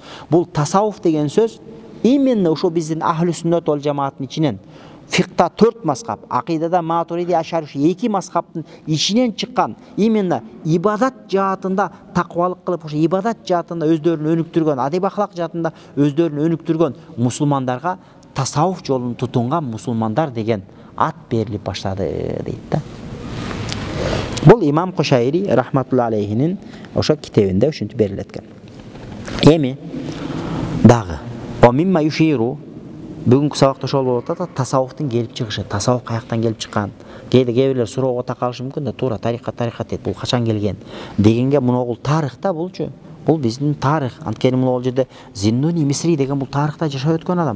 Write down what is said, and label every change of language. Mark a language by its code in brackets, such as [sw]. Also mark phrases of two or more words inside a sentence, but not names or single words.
[ky] Бул тасауф деген сөз именно ошо биздин ахлü сүннет ол жамааттын ичинен фикта 4 мазхаб, акыйдада Матуриди, Ашари 2 мазхабтын ичинен чыккан, именно ибадат жаатында таквалык кылып, ошо ибадат жаатында өздөрүн өнүктүргөн, адеп ахлак жаатында өздөрүн өнүктүргөн мусулмандарга тасауф жолун тутунган мусулмандар деген ат берилип баштады дейт да. Бул имам Кушайри рахматулла алейхинин ошо китебинде ушинтип берилеткен. Эми дагы о мимма юширу бүгүнкү сабакта ошол болуп атат, тасауфтун келип чыгышы, тасауф каяктан келип чыккан. Кээ бирлер суроого такалышы мүмкүн да, туура тарикат дейт, бул качан келген дегенге, муногул тарыхта булчу. Бул биздин тарых. Анткени муногул жерде Зиннуни Мисри деген бул тарыхта жашап өткөн адам.